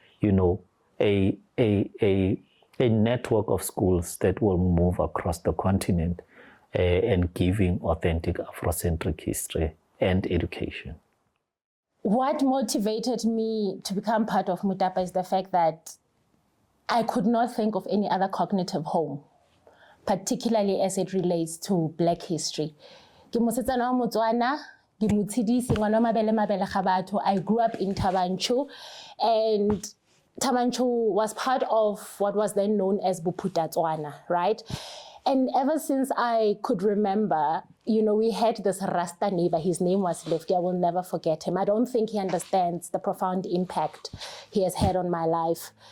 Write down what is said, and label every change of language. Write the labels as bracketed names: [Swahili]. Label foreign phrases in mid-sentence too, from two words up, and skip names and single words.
[English] a network of schools that will move across the continent and giving authentic Afrocentric history and education. What motivated me to become part of Mutapa is the fact that I could not think of any other cognitive home, particularly as it relates to Black history. [Tswana] Ke mosetsana wa Motswana, ke Motshidisi, ngwana wa Mabele ga batho. [English] I grew up in Tabanchu, and Tabanchu was part of what was then known as Bophutatswana, right? And ever since I could remember, we had this Rasta neighbor. His name was Lefty. I will never forget him. I don't think he understands the profound impact he has had on my life.